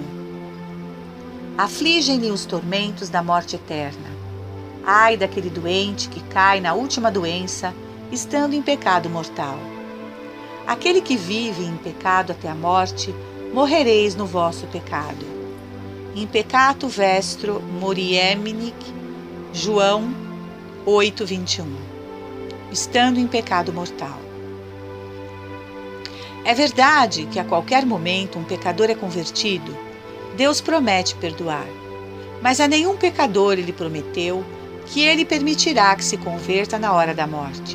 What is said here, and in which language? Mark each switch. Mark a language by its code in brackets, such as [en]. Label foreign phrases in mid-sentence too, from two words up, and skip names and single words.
[pt] Afligem-lhe os tormentos da morte eterna. Ai daquele doente que cai na última doença, estando em pecado mortal. Aquele que vive em pecado até a morte, morrereis no vosso pecado. [la] In peccato vestro morieminic, [pt] João 8:21. Estando em pecado mortal. É verdade que a qualquer momento um pecador é convertido. Deus promete perdoar, mas a nenhum pecador ele prometeu que ele permitirá que se converta na hora da morte.